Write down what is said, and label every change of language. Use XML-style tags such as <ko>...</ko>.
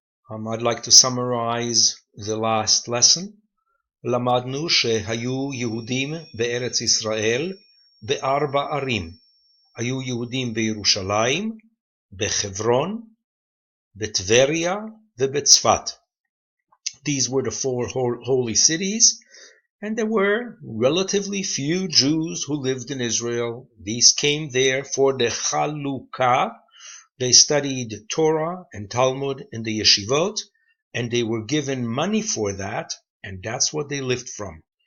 <en>I'd like to summarize the last lesson.</en> <he>למדנו שהיו יהודים בארץ ישראל בארבע ערים. היו יהודים בירושלים, בחברון, בטבריה ובצפת.</he> <en>These were the four holy cities, and there were relatively few Jews who lived in Israel. These came there for the Chalukah. They studied Torah and Talmud in the yeshivot, and they were given money for that, and that's what they lived from.</en>